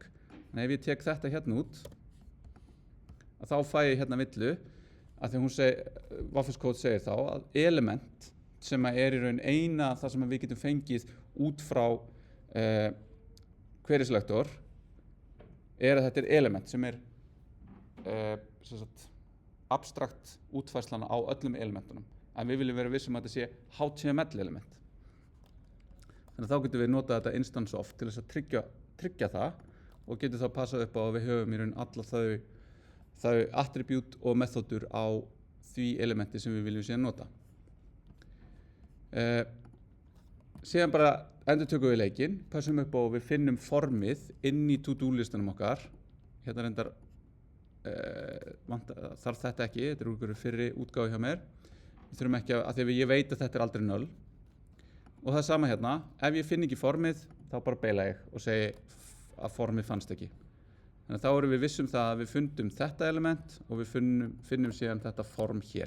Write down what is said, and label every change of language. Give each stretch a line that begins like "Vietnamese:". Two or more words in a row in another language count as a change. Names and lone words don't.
Icelandic: En ef ég tek þetta hérna út að þá fæ ég hérna villu að því Waffles Code segir þá að element sem að í raun eina það sem við getum fengið út frá
English: query selector
Icelandic: að þetta element sem sem sagt, abstrakt útfærslana á öllum elementunum en við viljum vera vissum að þetta sé
English: HTML element.
Icelandic: Þannig að þá getum við notað þetta
English: instance of
Icelandic: til þess að tryggja það og getum þá passað upp á að við höfum í raun alla þau attribute og methodur á því elementi sem við viljum síðan nota. Síðan bara endurtökum við leikinn, passum upp á að við finnum formið inn í to-do listanum okkar. Hérna reyndar þarf þetta ekki, þetta er úr fyrri útgáfu hjá mér. Við þurfum ekki að því að ég veit að þetta er aldrei null. Og það er sama hérna, ef ég finn ekki formið, þá bara beila ég og segi að formið fannst ekki. Þannig að þá erum við vissum það að við fundum þetta element og við finnum síðan þetta form hér.